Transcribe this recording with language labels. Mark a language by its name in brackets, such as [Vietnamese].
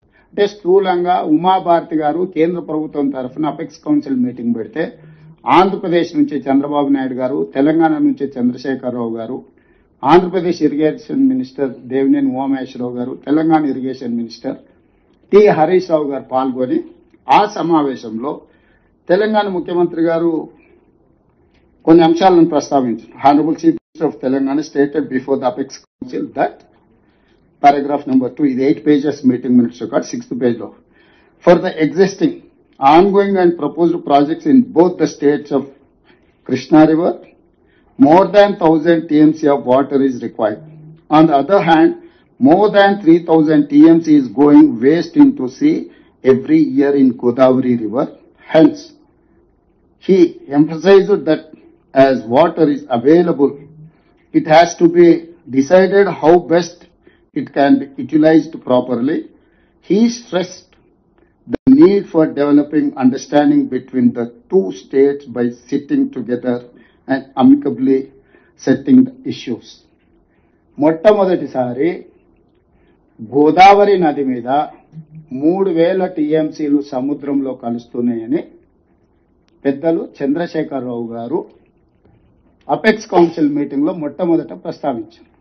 [Telugu] అంటే స్థూలంగా ఉమాభారతి గారు కేంద్ర ప్రభుత్వం తరఫున అపెక్స్ కౌన్సిల్ మీటింగ్ పెడితే ఆంధ్రప్రదేశ్ నుంచి చంద్రబాబు నాయుడు గారు, తెలంగాణ నుంచి చంద్రశేఖరరావు గారు, ఆంధ్రప్రదేశ్ ఇరిగేషన్ మినిస్టర్ దేవినేని ఉమామహేశ్వరరావు గారు, Telangana irrigation minister T Harish Rao గారు పాల్గొని ఆ సమావేశంలో తెలంగాణ ముఖ్యమంత్రి గారు కొన్ని అంశాలను ప్రస్తావించారు. [English] Honourable chief minister of Telangana stated before the apex council that paragraph number 2 is 8 pages meeting minutes record, 6th page of for the existing ongoing and proposed projects in both the states of Krishna River more than 1000 TMC of water is required. On the other hand, more than 3000 TMC is going waste into sea every year in Godavari River. Hence, he emphasized that as water is available, it has to be decided how best it can be utilized properly. He stressed the need for developing understanding between the two states by sitting together and amicably setting the issues. [Telugu] మొట్టమొదటిసారి గోదావరి నది మీద 3000 టీఎంసీలు సముద్రంలో కలుస్తున్నాయని పెద్దలు చంద్రశేఖరరావు గారు apex council meeting లో మొట్టమొదట ప్రస్తావించారు.